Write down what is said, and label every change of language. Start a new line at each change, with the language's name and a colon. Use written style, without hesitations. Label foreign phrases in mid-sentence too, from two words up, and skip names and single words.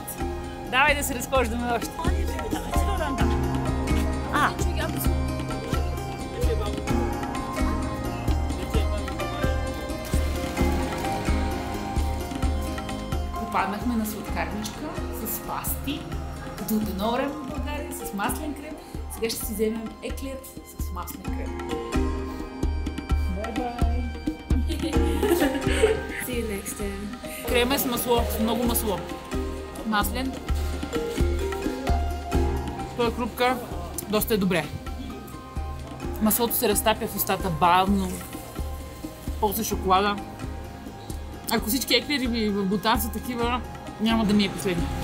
Bulgarian: Давай да се разхождаме още. Попаднахме на сладкарничка с пасти, като от едно време в България, с маслен крем. Сега ще си вземем еклер с маслен крем. Бай-бай!
English: See you next time.
Bulgarian: Крем е с масло, с много масло. Маслен. Това крупка доста е добре. Маслото се разтапя в устата бавно. После шоколада. Ако всички еклери в Бутан са такива, няма да ми е последно.